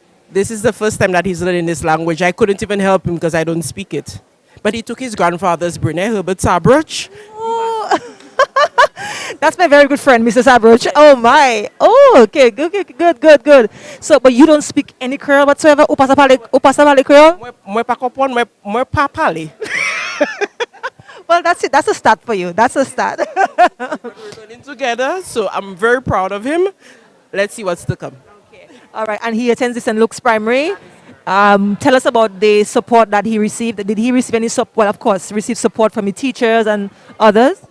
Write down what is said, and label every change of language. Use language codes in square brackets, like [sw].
[en] This is the first time that he's learning this language. I couldn't even help him because I don't speak it. But he took his grandfather's brain, Herbert Sabroch. Oh. That's my very good friend, Mr. Sabroch. Oh my. Oh, okay, good. So, but you don't speak any Creole whatsoever? [acf] Ou pas parler Creole? Moi pas comprendre, moi pas parler. [en] Well, that's it. That's a start for you. That's a start. We're learning together, so I'm very proud of him. Let's see what's to come. Okay. All right, and he attends the St. Luke's Primary. Tell us about the support that he received. Did he receive any support? Well, of course, receive support from the teachers and others?